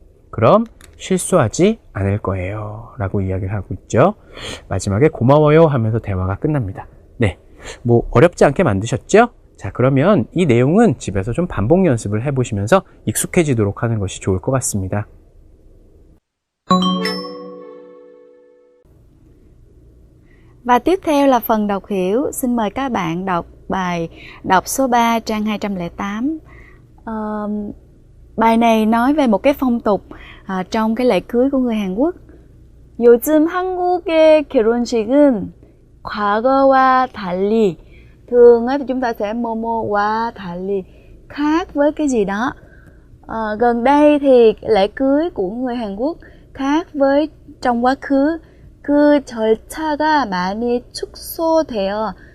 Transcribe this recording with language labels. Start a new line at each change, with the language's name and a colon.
Korean: 그럼 실수하지 않을 거예요. 라고 이야기를 하고 있죠. 마지막에 고마워요 하면서 대화가 끝납니다. 네, 뭐 어렵지 않게 만드셨죠? 자, 그러면 이 내용은 집에서 좀 반복 연습을 해보시면서 익숙해지도록 하는 것이 좋을 것 같습니다.
Vietnamese: Và tiếp theo là phần đọc hiểu. Xin mời các bạn đọc bài đọc số 3 trang 208. Bài này nói về một cái phong tục trong cái lễ cưới của người Hàn Quốc.
Korean: 요즘 한국의 결혼식은 과거와 달리.
Vietnamese: Thường thì chúng ta sẽ
Korean: 뭐뭐와 달리,
Vietnamese: khác với cái gì đó. Gần đây thì lễ cưới của người Hàn Quốc khác với trong quá khứ.
Korean: 그 절차가 많이 축소되다.